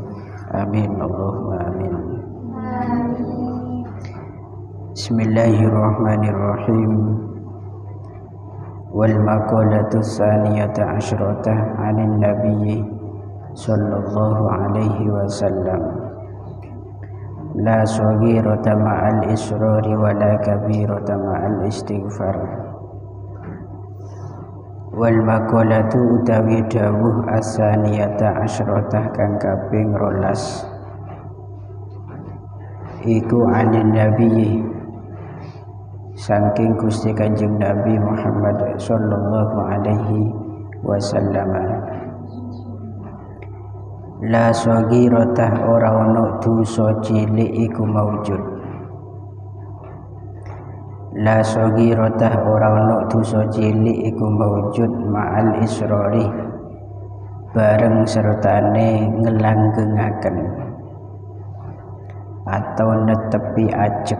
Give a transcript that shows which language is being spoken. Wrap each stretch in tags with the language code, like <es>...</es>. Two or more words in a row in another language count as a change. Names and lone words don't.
<ar>آمين. اللهم آمين. بسم الله الرحمن الرحيم. والمقالة الثانية عشرة عن النبي صلى الله عليه وسلم. لا صغيرة مع الإصرار ولا كبيرة مع الاستغفار. والمقالة</ar> <jv>utawi dawuh</jv> <ar>الثانية عشرة</ar> <jv>kang kaping 12 iku</jv> <ar>عن النبي</ar> <jv>saking Gusti Kanjeng Nabi Muhammad</jv> <ar>صلى الله عليه وسلم. لا صغيرة</ar> <jv>ora ana dosa cilik iku maujud.</jv> <ar>لا صغيرة</ar> <jv>ora ana dosa cilik iku maujud</jv> <ar>مع الإصرار</ar> <jv>bareng sertane ngelanggengaken atau netepi ajek.</jv>